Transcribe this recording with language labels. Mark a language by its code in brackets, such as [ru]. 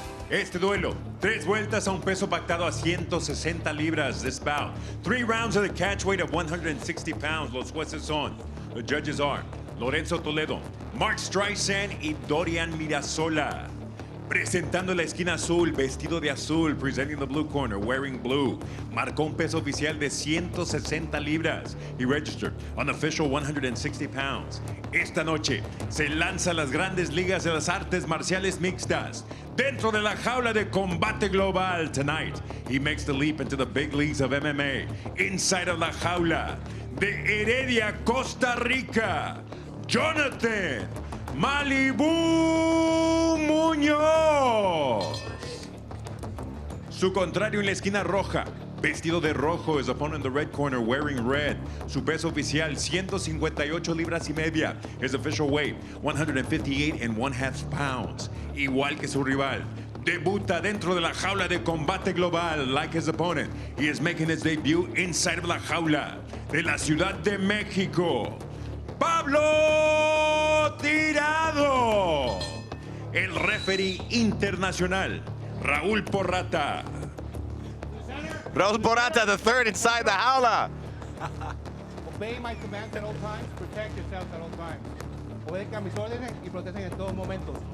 [es] Este duelo, 3 vueltas a un peso pactado a 160 libras. [en] This bout, 3 rounds at a catch weight of 160 pounds. [es] Los jueces son, [en] the judges are [es] Lorenzo Toledo, Mark Streisand y Dorian Mirasola. Presentando la esquina azul, vestido de azul, [en] presenting the blue corner, wearing blue. [es] Marcó un peso oficial de 160 libras. [en] He registered on official 160 pounds. [es] Esta noche se lanza a las grandes ligas de las artes marciales mixtas. Dentro de la jaula de Combate Global [en] tonight, he makes the leap into the big leagues of MMA. Inside of la jaula de Heredia, Costa Rica, Jonathan Malibu Muñoz. [es] Su contrario en la esquina roja, vestido de rojo, [en] his opponent in the red corner wearing red. [es] Su peso oficial 158 libras y media. [en] His official weight 158.5 pounds. [es] Igual que su rival. Debuta dentro de la jaula de Combate Global [en] like his opponent. He is making his debut inside of la jaula de la Ciudad de México. Pablo Tirado. [es] El referee internacional, Raúl Porrata. [en] Raúl Porrata, the third inside the jaula. Obey my commands at all times. Protect yourself at all times. [es] Obedezcan mis órdenes y protejan en todos momentos.